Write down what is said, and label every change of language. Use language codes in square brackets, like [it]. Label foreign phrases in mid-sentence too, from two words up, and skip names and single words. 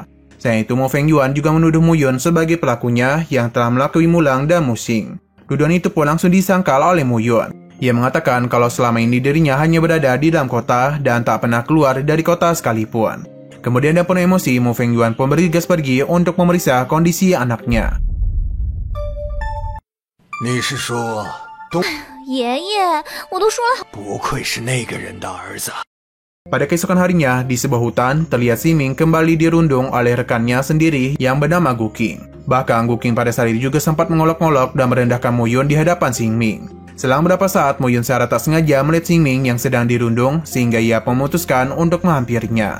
[id] Selain itu, Mu Fengyuan juga menuduh Mu Yun sebagai pelakunya yang telah melakui Mulang dan Mu Xing. Tuduhan itu pun langsung disangkal oleh Mu Yun. Ia mengatakan kalau selama ini dirinya hanya berada di dalam kota dan tak pernah keluar dari kota sekalipun. Kemudian dia penuh emosi, Mu Fengyuan pun bergegas pergi untuk memeriksa kondisi anaknya. [zh] 你是说爷爷，我都说了，不愧是那个人的儿子。 [id] Pada keesokan harinya, di sebuah hutan, terlihat Ximing kembali dirundung oleh rekannya sendiri yang bernama Guking. Bahkan Guking pada saat itu juga sempat mengolok-olok dan merendahkan Mu Yun di hadapan Ximing. Selang beberapa saat, Mu Yun secara tak sengaja melihat Ximing yang sedang dirundung, sehingga ia memutuskan untuk menghampirinya.